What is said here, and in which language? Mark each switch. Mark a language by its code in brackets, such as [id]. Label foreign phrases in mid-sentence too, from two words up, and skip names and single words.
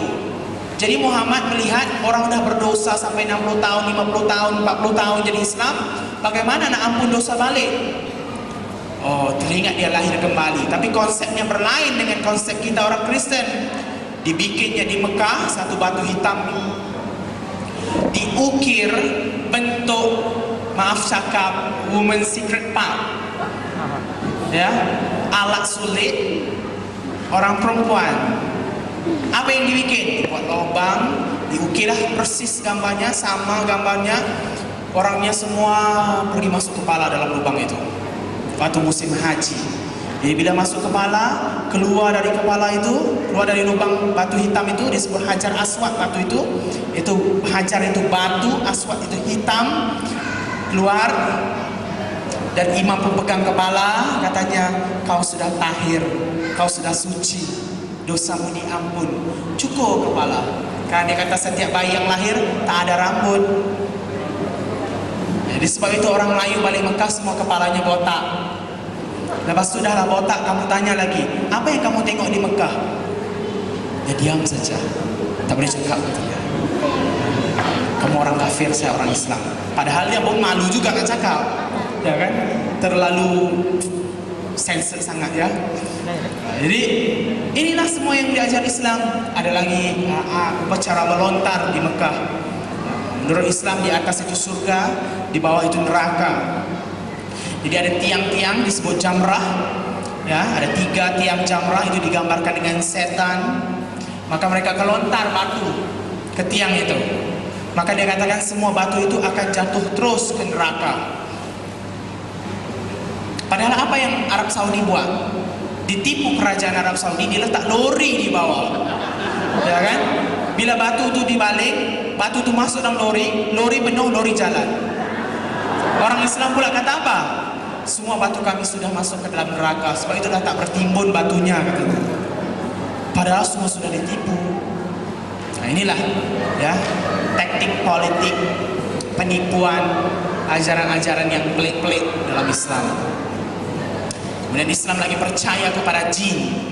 [ms] Jadi Muhammad melihat orang sudah berdosa sampai 60 tahun, 50 tahun, 40 tahun jadi Islam, bagaimana nak ampun dosa balik? Oh, teringat dia lahir kembali. Tapi konsepnya berlain dengan konsep kita orang Kristen. Dibikinnya di Mekah satu batu hitam, diukir bentuk, maaf cakap, [en] woman secret part, [ms] ya, alat sulit orang perempuan. Apa yang dibikin? Dibuat lubang, diukirlah persis gambarnya, sama gambarnya. Orangnya semua pergi masuk kepala dalam lubang itu waktu musim haji. Jadi bila masuk kepala, keluar dari kepala itu, keluar dari lubang batu hitam itu disebut hajar aswad. Batu itu hajar itu batu, aswad itu hitam, keluar. Dan imam pemegang kepala katanya, kau sudah tahir, kau sudah suci, dosamu diampun, cukur kepala. Karena dia kata setiap bayi yang lahir tak ada rambut. Jadi sebab itu orang Melayu balik Mekah semua kepalanya botak. Lepas itu dah botak, kamu tanya lagi, apa yang kamu tengok di Mekah? Dia diam saja, tak boleh cakap. Kamu orang kafir, saya orang Islam. Padahal dia pun malu juga nak cakap, ya kan? Terlalu sensitif sangat, ya. Jadi inilah semua yang diajar Islam. Ada lagi upacara melontar di Mekah. Menurut Islam di atas itu surga, di bawah itu neraka. Jadi ada tiang-tiang disebut jamrah, ya, ada 3 tiang jamrah itu digambarkan dengan setan. Maka mereka kelontar batu ke tiang itu. Maka dia katakan semua batu itu akan jatuh terus ke neraka. Padahal apa yang Arab Saudi buat? Ditipu kerajaan Arab Saudi, diletak lori di bawah, ya kan? Bila batu itu dibalik, batu itu masuk dalam lori, lori penuh, lori jalan. Orang Islam pula kata apa? Semua batu kami sudah masuk ke dalam neraka, sebab itu dah tak bertimbun batunya, katanya. Padahal semua sudah ditipu. Nah inilah, ya, taktik politik, penipuan, ajaran-ajaran yang pelik-pelik dalam Islam. Kemudian Islam lagi percaya kepada jin.